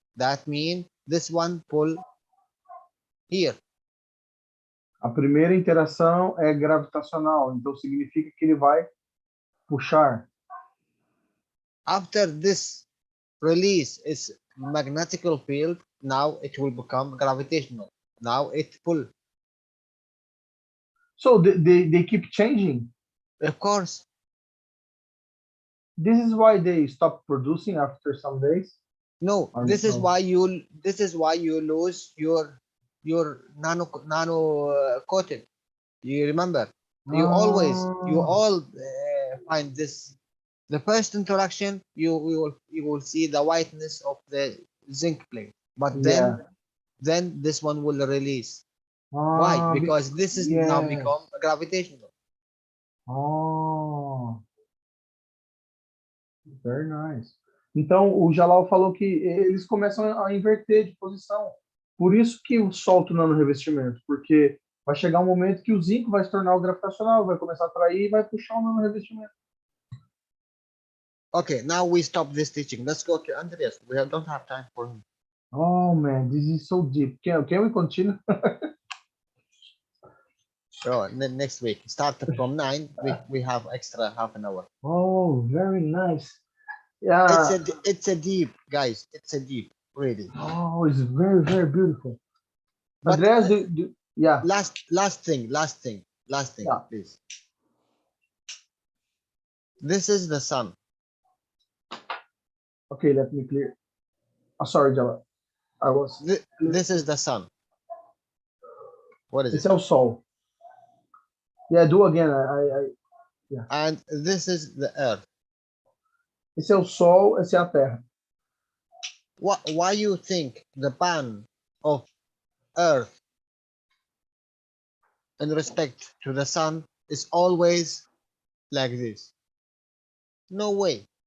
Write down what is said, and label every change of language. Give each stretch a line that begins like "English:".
English: That means this one pull here.
Portuguese: A primeira interação é gravitacional, então significa que ele vai puxar.
English: After this release is magnetical field, now it will become gravitational. Now it pull. So they keep changing. Of course. This is why they stop producing after some days. No, this is why you lose your nano coated. You remember? You all find this. The first interaction, you will see the whiteness of the zinc plate, but then this one will release. Why? Because this is now become gravitational. Oh, very nice.
Portuguese: Então o Jalal falou que eles começam a inverter de posição. Por isso que solta o nano revestimento, porque vai chegar um momento que o zinco vai se tornar o gravitacional, vai começar a atrair e vai puxar o nano revestimento.
English: Okay, now we stop this teaching. Let's go to Andreas. We don't have time for him. Oh man, this is so deep. Can we continue? Oh, next week. Start from 9. We have extra half an hour. Oh, very nice. Yeah. It's a deep, guys. It's a deep, really. Oh, it's very, very beautiful. But Andreas, yeah. Last thing, Yeah. please. This is the sun. Okay, let me clear. Sorry, Jalal. This is the sun. What is
Portuguese: Esse
English: it?
Portuguese: é o sol.
English: Yeah, do again. And this is the earth.
Portuguese: Esse é o sol, esse é a terra.
English: Why you think the pan of earth in respect to the sun is always like this? No way.